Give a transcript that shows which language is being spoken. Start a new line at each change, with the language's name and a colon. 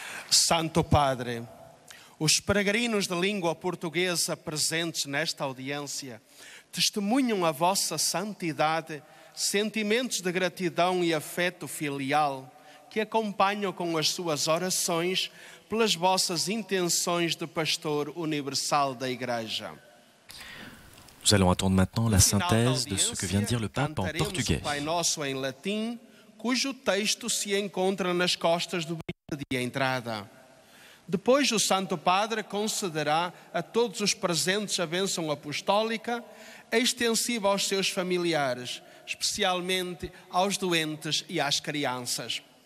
Portuguese: Santo Padre, os peregrinos de língua portuguesa presentes nesta audiência testemunham a vossa santidade, sentimentos de gratidão e afeto filial que acompanham com as suas orações pelas vossas intenções de pastor universal da Igreja.
French: Nous allons attendre maintenant la synthèse de ce que vient de dire le pape en
Portuguese: Cantaremos
French: portugais.
Portuguese: o Pai Nosso em latim, cujo texto se encontra nas costas do bilhete de entrada. Depois, o Santo Padre concederá a todos os presentes a bênção apostólica, extensiva aos seus familiares, especialmente aos doentes e às crianças.